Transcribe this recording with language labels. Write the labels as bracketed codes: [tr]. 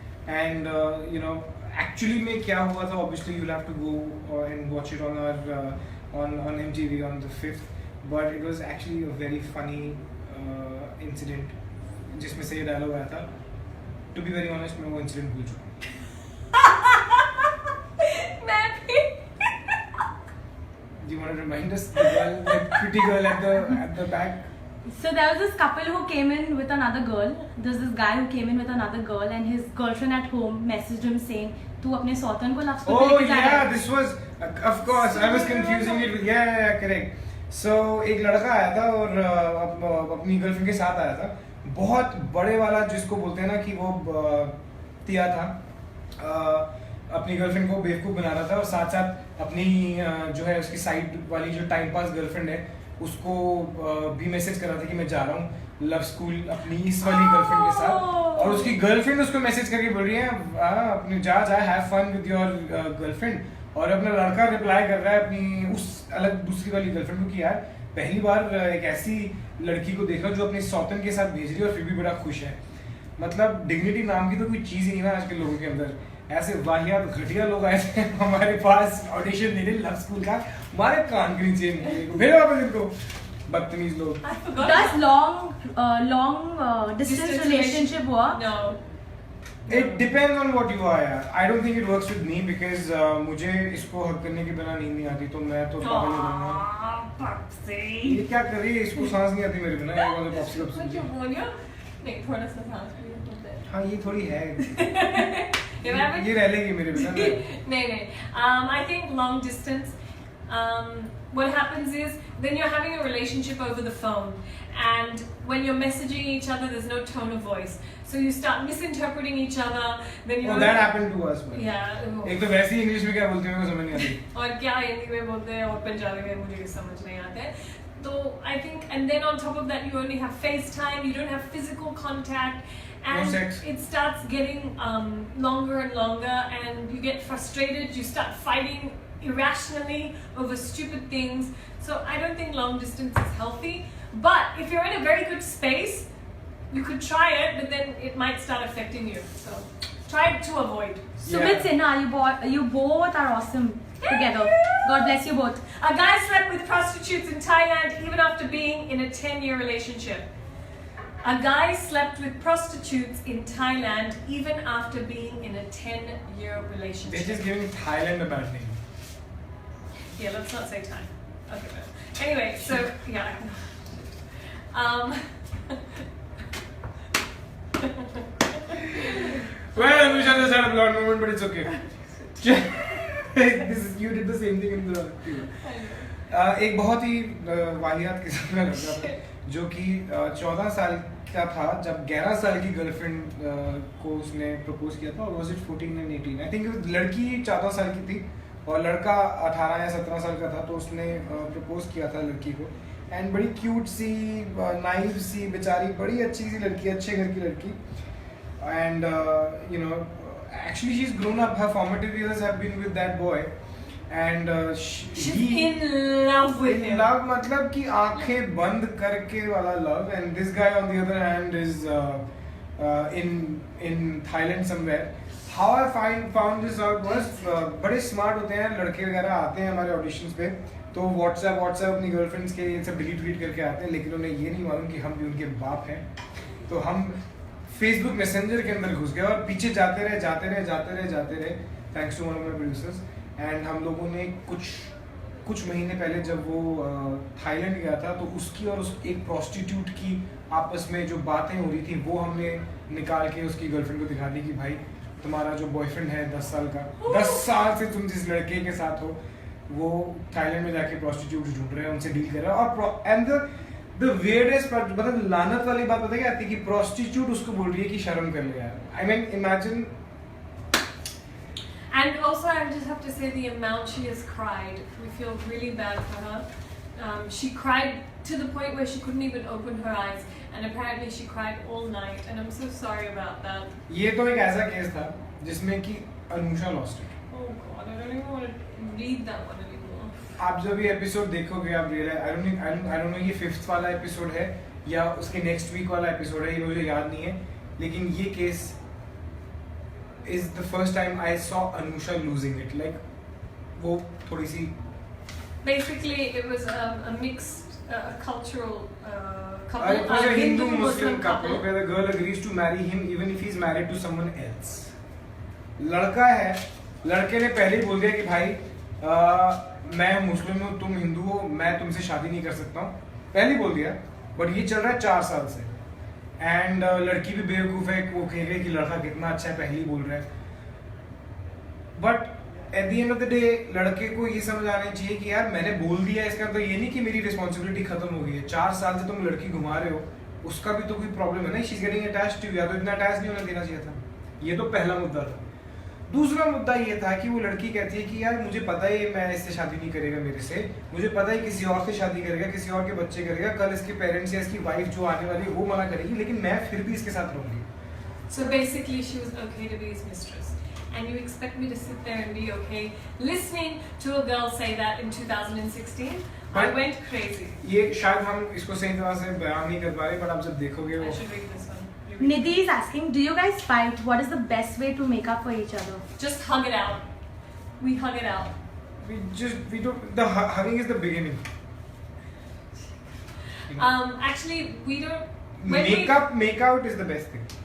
[en] and you know actually [hi] में क्या हुआ था, [en] Obviously you have to go and watch it on our on MTV on the 5th. But it was actually a very funny incident [hi] जिसमें से ये dialogue आया था. [en] to be very honest, [hi] मैं वो इंसिडेंट भूल चुका हूँ. मैं भी. [en] Do you want to remind us the pretty girl at the back? So there was this couple who came in with another girl. There's this guy who came in with another girl, and his girlfriend at home messaged him saying, [hi] "तू अपने सौतन को [en] love school में Oh [hi] लेके जा रहा yeah, है?" [en] this was of course I was confusing it with yeah correct. [hi] So एक लड़का आया था और अपनी गर्लफ्रेंड के साथ आया था. बहुत बड़े वाला जिसको बोलते हैं ना कि वो तिया था. अपनी गर्लफ्रेंड को बेवकूफ़ बना रहा था और साथ साथ अपनी जो है उसकी साइड वाली जो टाइम पास गर्लफ्रेंड है उसको भी मैसेज कर रहा था कि मैं जा रहा हूँ लव स्कूल अपनी इस वाली गर्लफ्रेंड के साथ. और उसकी गर्लफ्रेंड उसको मैसेज करके बोल रही है अपनी जा [en] Have fun with your girlfriend. [hi] और अपना लड़का रिप्लाई कर रहा है अपनी उस अलग दूसरी वाली गर्लफ्रेंड को कि यार पहली बार एक ऐसी लड़की को देख रहा हूँ जो अपने सौतन के साथ भेज रही है और फिर भी बड़ा खुश है. मतलब डिग्निटी नाम की तो कोई चीज़ ही नहीं ना आज के लोगों के अंदर. ऐसे वाहियात घटिया लोग आए थे हमारे पास ऑडिशन देने लव स्कूल का. हमारे कान के नीचे भेजो वापस इनको बदतमीज लोग. [en] I forgot. Does long distance relationship work? No. It depends on what you are यार. I don't think it works with me because [hi] मुझे इसको हक करने के बिना नींद नहीं आती तो मैं तो पागल हो जाऊंगा. Popsy. ये क्या कर रही है, इसको सांस नहीं आती मेरे बिना. ये वाला Popsy [en] What cup you want you? [hi] नहीं, थोड़ा सा सांस भी होता है. हाँ ये थोड़ी है. ये रह लेगी मेरे बिना. [en] No. I think long distance. What happens is then you're having a relationship over the phone, and when you're messaging each other, there's no tone of voice, so you start misinterpreting each other. Then you. Oh, that happened to us. Man. Yeah. [hi] एक तो वैसे ही English में क्या बोलते हैं मेरे को समझ नहीं आती. और क्या हिंदी में बोलते हैं और पंजाबी में मुझे समझ नहीं आते. [en] So I think, and then on top of that, you only have FaceTime. You don't have physical contact. And No sex. it starts getting longer and longer, and you get frustrated. You start fighting irrationally over stupid things. So I don't think long distance is healthy. But if you're in a very good space, you could try it, but then it might start affecting you. So try to avoid. Sumit Sinha, you both are awesome together. God bless you both. A guy slept with prostitutes in Thailand even after being in a 10-year relationship. A guy slept with prostitutes in Thailand even after being in a 10-year relationship. They're just giving Thailand a bad name. Yeah, let's not say Thai. Okay, but anyway, so yeah. Anusha just had a blonde moment, but it's okay. You did the same thing in the [hi] एक बहुत ही वाहियात किस्म का लड़का था जो कि 14 साल का था जब 11 साल की गर्लफ्रेंड को उसने प्रपोज किया था. और [en] Was it 14 and 18? I think [hi] लड़की 14 साल की थी और लड़का 18 या 17 साल का था. तो उसने प्रपोज किया था लड़की को. एंड बड़ी क्यूट सी नाइव सी बेचारी, बड़ी अच्छी सी लड़की, अच्छे घर की लड़की. [en] And you know actually she's grown up. Her formative years have been with that boy. And she's in love with him. [hi] Love मतलब कि आंखें बंद करके वाला love. [en] And this guy on the other hand is in Thailand somewhere. How I found this out was [hi] बड़े smart होते हैं लड़के वगैरह, आते हैं हमारे auditions पे तो WhatsApp अपनी गर्लफ्रेंड्स के ये सब डिलीट करके आते हैं. लेकिन उन्हें ये नहीं मालूम कि हम भी उनके बाप हैं. तो हम फेसबुक मैसेंजर के अंदर घुस गए और पीछे जाते रहे [en] Thanks to one of my producers. [hi] And हम लोगों ने कुछ महीने पहले जब वो थाईलैंड गया था तो उसकी और उस एक प्रोस्टिट्यूट की आपस में जो बातें हो रही थी वो हमने निकाल के उसकी गर्लफ्रेंड को दिखा दी कि भाई तुम्हारा जो बॉयफ्रेंड है 10 साल का, 10 साल से तुम जिस लड़के के साथ हो वो थाईलैंड में जाके प्रोस्टिट्यूट ढूंढ रहे हैं, उनसे डील कर रहा है. और एंड [en] The weirdest part, [hi] मतलब लानत वाली बात पता क्या आती है कि prostitute उसको बोल रही है कि शर्म कर ले यार. [en] I mean imagine. And also I just have to say the amount she has cried. We feel really bad for her. She cried to the point where she couldn't even open her eyes, and apparently she cried all night. And I'm so sorry about that. [hi] ये तो एक ऐसा case था जिसमें कि Anusha lost it. [en] Oh God, I don't even want to read that one anymore. [hi] आप जब ये एपिसोड देखोगे आप रियलाइज, [en] I don't know [hi] ये 5th वाला एपिसोड है या उसके नेक्स्ट वीक वाला एपिसोड है, ये मुझे याद नहीं है. [en] लेकिन ये case is the first time I saw Anusha losing it. [hi] Like वो थोड़ी सी [en] basically it was a mixed cultural couple. It was a Hindu-Muslim couple where the girl agrees to marry him even if he's married to someone else. [hi] लड़का है, लड़के ने पहले ही बोल दिया कि भाई मैं मुस्लिम हूँ, तुम हिंदू हो, मैं तुमसे शादी नहीं कर सकता हूँ. पहले ही बोल दिया. बट ये चल रहा है 4 साल से. एंड लड़की भी बेवकूफ़ है, वो कह रही है कि लड़का कितना अच्छा है, पहले ही बोल रहा है. [en] but at the end of the day [hi] लड़के को ये समझ आना चाहिए कि यार मैंने बोल दिया, इसका तो ये नहीं कि मेरी रिस्पॉन्सिबिलिटी खत्म हो गई है. 4 साल से तुम लड़की घुमा रहे हो, उसका भी तो कोई प्रॉब्लम है ना. [en] She is getting attached to you. [hi] या तो इतना अटैच नहीं होना देना चाहिए था. ये तो पहला मुद्दा था. दूसरा मुद्दा ये था कि वो लड़की कहती है कि यार मुझे पता है मैं इससे शादी नहीं करेगा, मेरे से मुझे पता है किसी और से शादी करेगा, किसी और के बच्चे करेगा, कल इसके पेरेंट्स या इसकी वाइफ जो आने वाली है वो मना करेगी, लेकिन मैं फिर भी इसके साथ रहूंगी. [en] So basically she was okay to be his mistress. And you expect me to sit there and be okay listening to a girl say that in 2016? I went crazy. [hi] ये शायद हम इसको सही तरह से बयान नहीं कर पा रहे, बट आप जब देखोगे [en] I should read this one. Nidhi is asking, do you guys fight? What is the best way to make up for each other? Just hug it out. We hug it out. we don't, the hugging is the beginning. Actually we don't. Make out is the best thing.